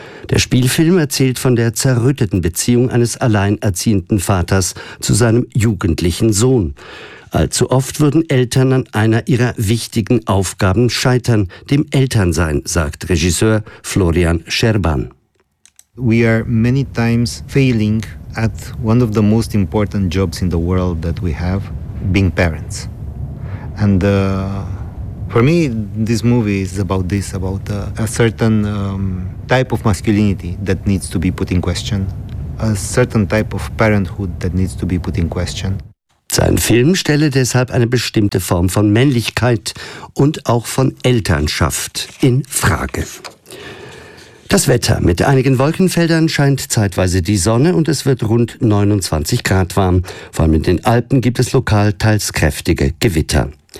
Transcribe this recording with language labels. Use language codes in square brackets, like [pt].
[de] Der Spielfilm erzählt von der zerrütteten Beziehung eines alleinerziehenden Vaters zu seinem jugendlichen Sohn. Allzu oft würden Eltern an einer ihrer wichtigen Aufgaben scheitern, dem Elternsein, sagt Regisseur Florian Scherban. [en] We are many times failing at one of the most important jobs in the world that we have, being parents. And for me, this movie is about this, about a certain type of masculinity that needs to be put in question, a certain type of parenthood that needs to be put in question. [de] Sein Film stelle deshalb eine bestimmte Form von Männlichkeit und auch von Elternschaft in Frage. Das Wetter. Mit einigen Wolkenfeldern scheint zeitweise die Sonne und es wird rund 29 Grad warm. Vor allem in den Alpen gibt es lokal teils kräftige Gewitter.